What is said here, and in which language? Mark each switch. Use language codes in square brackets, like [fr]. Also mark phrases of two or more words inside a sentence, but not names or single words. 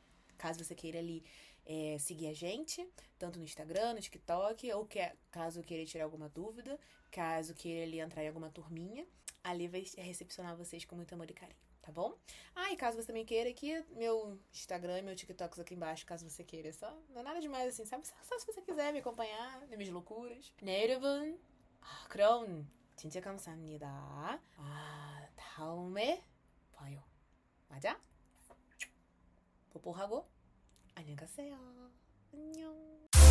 [pt] Caso você queira ali seguir a gente, tanto no Instagram, no TikTok, ou caso queira tirar alguma dúvida, caso queira ali entrar em alguma turminha, ali vai recepcionar vocês com muito amor e carinho. Tá bom? E caso você também queira, aqui meu Instagram e meu TikTok aqui embaixo, caso você queira. Só, não é nada demais assim, sabe? Só se você quiser me acompanhar nas minhas loucuras. [ko] 네, 여러분. 그럼 진짜 감사합니다. 다음에 봐요. 맞아? 뽀뽀하고 안녕히 가세요. 안녕.